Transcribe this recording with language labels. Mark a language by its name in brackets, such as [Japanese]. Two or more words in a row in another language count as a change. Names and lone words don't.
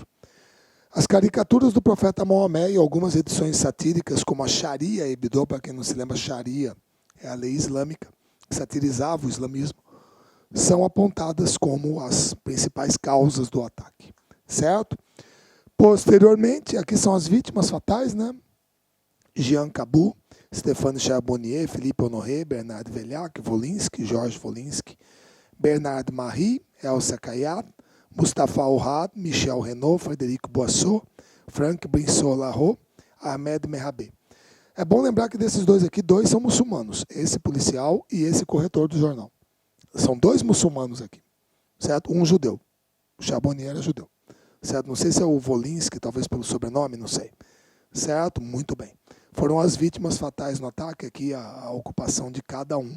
[Portuguese] As caricaturas do profeta Maomé e algumas edições satíricas, como a Sharia Hebdo, para quem não se lembra, Sharia é a lei islâmica, que satirizava o islamismo, são apontadas como as principais causas do ataque, certo? Posteriormente, aqui são as vítimas fatais, né? Jean Cabou, Stéphane Charbonnier, Philippe Honoré, Bernard Veliac, Volinsky, Georges Volinsky, Bernard Marie, Elsa Kayat, Mustafa Ohad, Michel Renaud, Frederico Boissot, Franck Brinson-Larrault, Ahmed Merabé. É bom lembrar que desses 2 aqui, 2 são muçulmanos, esse policial e esse corretor do jornal. São 2 muçulmanos aqui, certo? Um judeu. O Charbonnier era judeu, certo? Não sei se é o Volinsky, talvez pelo sobrenome, não sei. Certo? Muito bem. Foram as vítimas fatais no ataque, aqui a ocupação de cada um.